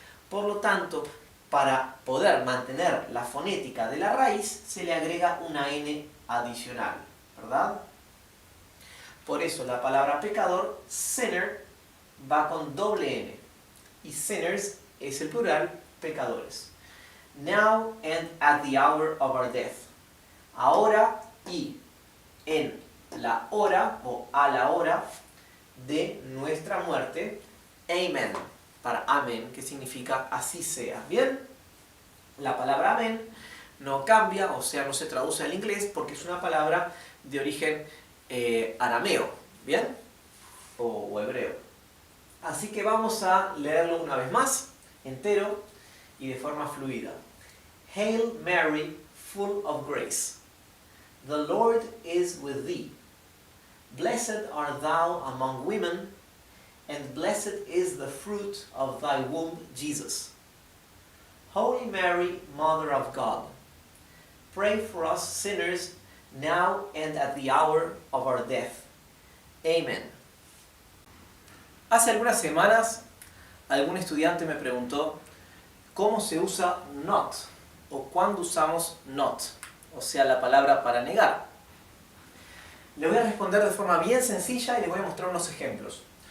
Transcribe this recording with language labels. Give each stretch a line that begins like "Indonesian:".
Spanish: Por lo tanto, para poder mantener la fonética de la raíz, se le agrega una N adicional, ¿verdad? Por eso la palabra pecador, sinner, va con doble N. Y sinners es el plural, pecadores.
English: Now and at the hour of our death.
Spanish: Ahora y en la hora o a la hora de nuestra muerte.
English: Amen.
Spanish: Para amén, que significa así sea. ¿Bien? La palabra amén no cambia, o sea, no se traduce al inglés porque es una palabra de origen arameo. ¿Bien? O hebreo. Así que vamos a leerlo una vez más, entero y de forma fluida.
English: Hail Mary, full of grace. The Lord is with thee. Blessed art thou among women, and blessed is the fruit of thy womb, Jesus. Holy Mary, Mother of God, pray for us sinners, now and at the hour of our death. Amen.
Spanish: Hace algunas semanas, algún estudiante me preguntó cómo se usa not, o cuándo usamos not, o sea, la palabra para negar. Le voy a responder de forma bien sencilla y les voy a mostrar unos ejemplos.